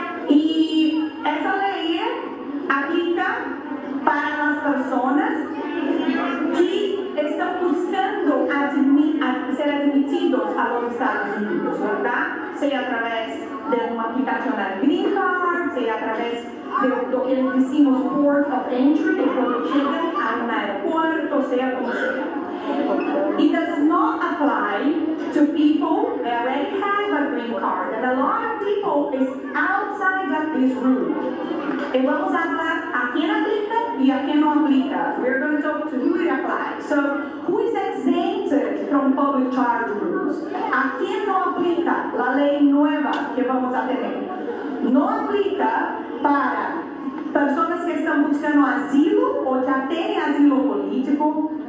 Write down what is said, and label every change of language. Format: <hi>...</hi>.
<es>Y esa ley aplica para las personas que están buscando ser admitidos a los Estados Unidos, ¿verdad? Sea a través de una aplicación al Green Card, sea a través de lo que decimos Port of Entry, que cuando llegan a un aeropuerto, sea como sea.</es> <en>It does not apply to people that already have a green card, and a lot of people is outside of this rule.</en> <es>Y vamos a hablar a quién aplica y a quién no aplica.</es> <en>We're going to talk to who it applies. So, who is exempted from public charge rules?</en> <es>¿A quién no aplica la ley nueva que vamos a tener? No aplica para personas que están buscando asilo o ya tienen asilo político.</es>